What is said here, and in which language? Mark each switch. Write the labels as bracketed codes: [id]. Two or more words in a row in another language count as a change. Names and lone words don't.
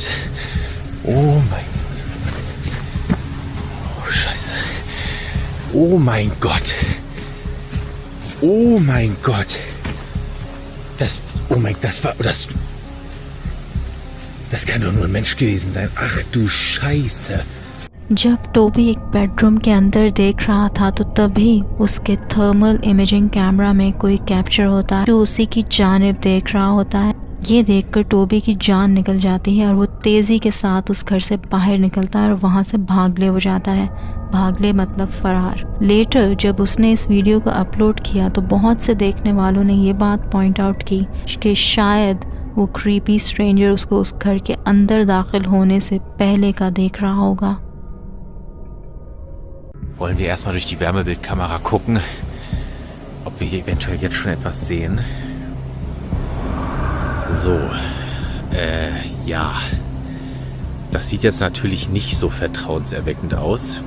[de] Oh mein Gott. Oh Scheiße. Oh mein Gott. Oh mein Gott. Das kann doch nur ein Mensch gewesen sein. Ach du Scheiße. [hi] जब टोबी एक बेडरूम के अंदर देख रहा था तो तभी उसके [en] thermal imaging camera [hi] में कोई कैप्चर होता है जो उसी की जानिब देख रहा होता है। ये देखकर टोबी की जान निकल जाती है और वो तेज़ी के साथ उस घर से बाहर निकलता है और वहाँ से भागले हो जाता है। भागले मतलब फरार। लेटर जब उसने इस वीडियो को अपलोड किया तो बहुत से देखने वालों ने ये बात [en] point out [hi] की कि शायद वो [en] creepy stranger [hi] उसको उस घर के अंदर दाखिल होने से पहले का देख रहा होगा। [de] Wollen wir erstmal durch die Wärmebildkamera gucken, ob wir hier eventuell jetzt schon etwas sehen. So, ja. Das sieht jetzt natürlich nicht so vertrauenserweckend aus.